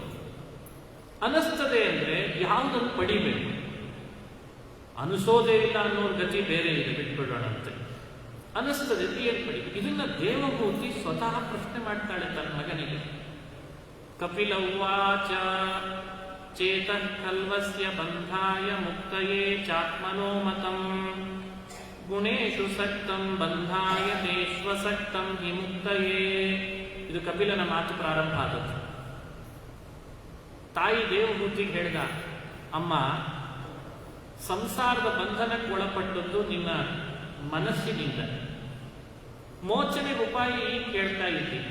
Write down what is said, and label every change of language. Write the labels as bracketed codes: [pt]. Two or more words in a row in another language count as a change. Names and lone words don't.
[kn] ಅನಿಸ್ತದೆ ಅಂದ್ರೆ ಯಾವುದನ್ನು ಪಡಿಬೇಕು? ಅನಿಸೋದೇ ಇಲ್ಲ ಅನ್ನೋರ್ ಗತಿ ಬೇರೆ ಇದೆ, ಬಿಟ್ಬಿಡೋಣಂತೆ. ಅನಿಸ್ತದೆ ಏನ್ ಪಡಿಬೇಕು? ಇದನ್ನ ದೇವಭೂತಿ ಸ್ವತಃ ಪ್ರಶ್ನೆ ಮಾಡ್ತಾಳೆ ತನ್ನ ಮಗನಿಗೆ. [sa] ಕಪಿಲ ಉವಾಚ ಚೇತಃ ಕಲ್ವಸ್ಯ ಬಂಧಾಯ ಮುಕ್ತಯೇ ಚಾತ್ಮನೋ ಮತಂ ಗುಣೇಶು ಸಕ್ತಂ ಬಂಧಾಯ ತೇಶ್ವಸಕ್ತಂ ಹಿ ಮುಕ್ತಯೇ. [kn] ಇದು ಕಪಿಲನ ಮಾತು ಪ್ರಾರಂಭ ಆದದ್ದು. ತಾಯಿ ದೇವಭೂತಿಗೆ ಹೇಳಿದ, ಅಮ್ಮ, ಸಂಸಾರದ ಬಂಧನಕ್ಕೆ ಒಳಪಟ್ಟದ್ದು ನಿನ್ನ ಮನಸ್ಸಿನಿಂದ. ಮೋಚನೆ ಉಪಾಯ ಕೇಳ್ತಾ ಇದ್ದೀನಿ.